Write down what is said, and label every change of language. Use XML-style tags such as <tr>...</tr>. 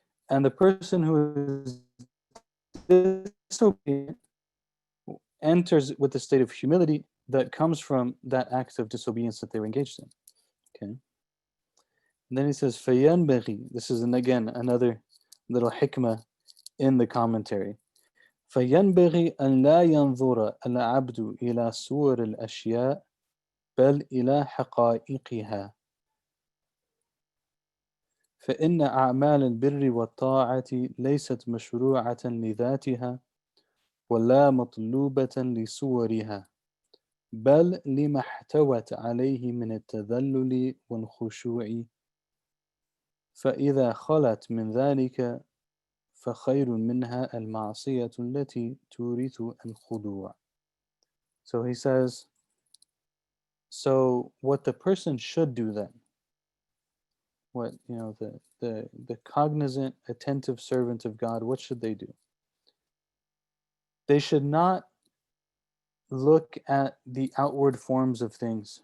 <en>And the person who is disobedient enters with a state of humility that comes from that act of disobedience that they were engaged in. Okay. And then he says, فَيَنْبَغِي. This is, again, another little hikmah in the commentary.</en> <ar>فَيَنْبَغِي أَنْ لَا يَنْظُرَ الْعَبْدُ إِلَى صُوَرِ الْأَشْيَاءِ بَلْ إِلَى حَقَائِقِهَا فإن أعمال البر والطاعة ليست مشروعة لذاتها ولا مطلوبة لصورها بل لما احتوت عليه من التذلل والخشوع فإذا خلت من ذلك فخير منها المعصية التي تورث الخضوع.</ar> <en>So he says, so what the person should do then, what, the cognizant, attentive servant of God, what should they do? They should not look at the outward forms of things.</en>